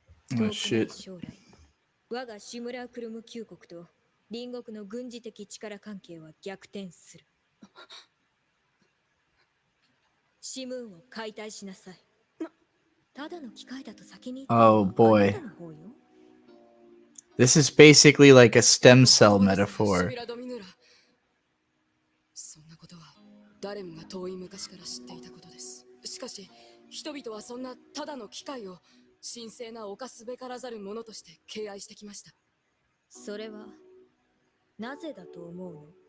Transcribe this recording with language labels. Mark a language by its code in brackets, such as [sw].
[ja] 遠くない将来、我がシムラークルム旧国と隣国の軍事的力関係は逆転する。シムーンを解体しなさい。ただの機械だと先に言ったのは [en] Oh boy. [ja] あなたの方よ。 [en] This is basically like a stem cell metaphor. [ja] そんなことは誰もが遠い昔から知っていたことです。しかし人々はそんなただの機械を神聖な犯すべからざるものとして敬愛してきました。それはなぜだと思うの？